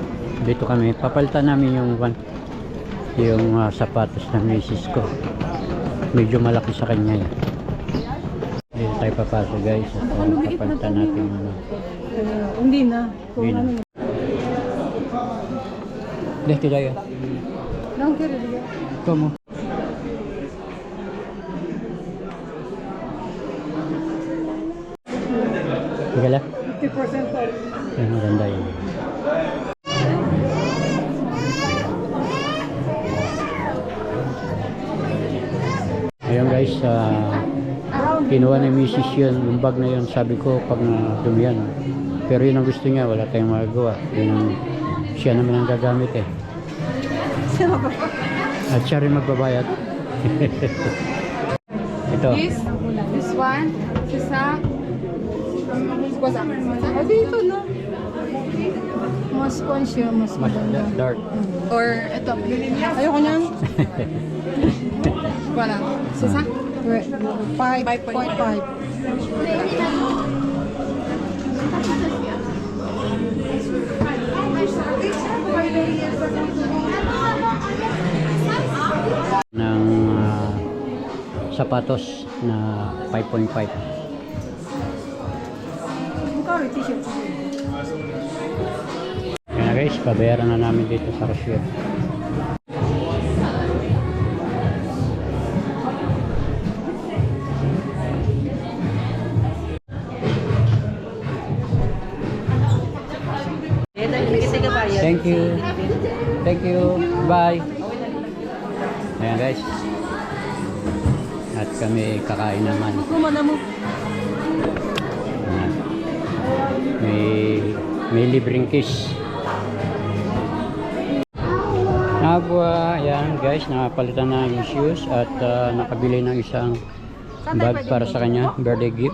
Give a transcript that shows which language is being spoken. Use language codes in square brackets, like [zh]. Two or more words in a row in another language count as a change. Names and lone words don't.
[tl] Dito kami, papalitan namin yung sapatos ng misis ko. Medyo malaki sa kanya yan. Dito tayo papasok guys. At papalitan natin Hindi na. Kung Hindi na. ano. [id] Deh, tidak ya. Nang kiri dia. Kamu. [tl] Sige lang. [en] 50% off. [tl] Ay, maganda yun. Ayun guys, kinuha ni Mrs. yun, yung bag na yun, sabi ko pag dumihan. Pero yun ang gusto niya, wala tayong magagawa. Yun ang, siya naman ang gagamit eh. At siya rin magbabayad. Ito. [en] This one, sisa, [tl] Ah, dito na. mas sponge yun, mas Mas maganda. dark. Or ito, Ayoko niyan. wala. Sisa? 5.5. Ng sapatos na 5.5. Magkano yung t-shirt? Kaya na guys, pabayaran na namin dito sa cashier. [en] Thank you. Thank you. Bye. [tl] Ayan guys. At kami kakain naman. Kumana mo. Ayan. May libreng kiss. Nabwa, ayan guys, nakapalitan na yung shoes at nakabili ng isang bag para sa kanya, [en] birthday gift.